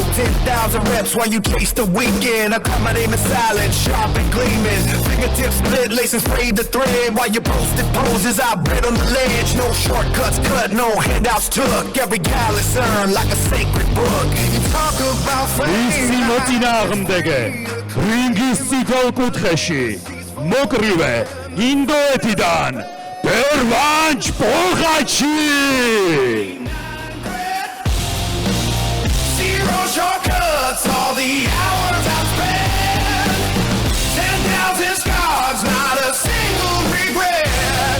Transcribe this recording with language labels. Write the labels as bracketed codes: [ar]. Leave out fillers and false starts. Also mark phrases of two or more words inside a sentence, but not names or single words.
[en] 10,000 reps while you chase the weekend. I cut my name in silence, sharp and gleaming. Fingertips split, laces sprayed the thread. While you posted poses, I bred on the ledge. No shortcuts cut, no handouts took. Every callus earned like a sacred book. You talk about [ka] 直 მოწინააღმდეგე რინგის წითელ კუთხეში მოკრივე ინდოეთიდან Pervanch Pogachi. [en] Zero shortcuts, all the hours I've spent. 10,000 scars, not a single regret.